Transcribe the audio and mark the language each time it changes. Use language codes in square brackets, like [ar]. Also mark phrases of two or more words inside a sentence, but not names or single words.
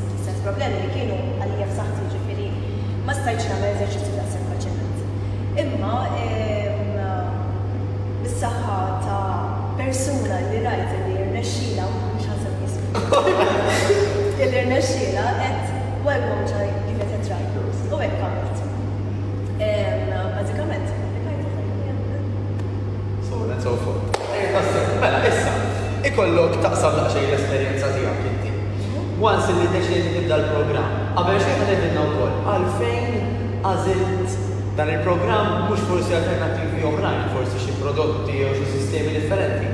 [mt] Issa l-problemi li kienu għalija f'saħħti ġifieri ma stajtx nagħmel eżerċizzju daqshekk faċilment. Imma bis-saħħa ta' persuna li rajt li rnexxiela mhux ħaseb jismi. Li rnexxiela qed [en] why won't I give it a try? [mt] U hekk għamilt. Bażikament, [en] so on and so forth. [mt] Mela, issa, ikollok taqsam daqsxejn l-esperjenza tiegħek inti. Once li deċidiet tibda l-programm, qabel xejn ħedilna wkoll għalfejn għażilt dan il-programm mhux forsi alternattivi oħrajn, forsi xi prodotti jew xi sistemi differenti.